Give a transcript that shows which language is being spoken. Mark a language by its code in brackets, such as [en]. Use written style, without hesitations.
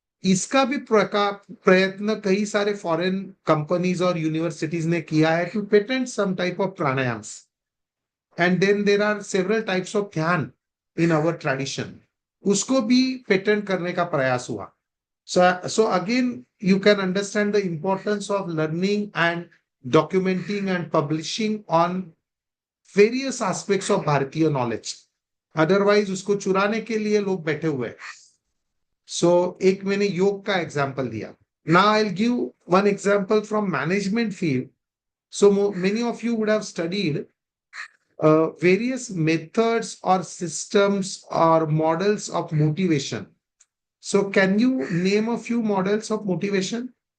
[hi] इसका भी प्रयत्न कई सारे फॉरेन कंपनीज और यूनिवर्सिटीज ने किया है [en] To patent some type of pranayams. And then there are several types of dhyan in our tradition, [hi] उसको भी पेटेंट करने का प्रयास हुआ. [en] So again, you can understand the importance of learning and documenting and publishing on various aspects of Bharatiya knowledge. Otherwise, [hi] उसको चुराने के लिए लोग बैठे हुए हैं. So एक मैंने योग का एग्जाम्पल दिया. [en] Now I'll give one example from management field. So many of you would have studied various methods or systems or models of motivation. So can you name a few models of motivation?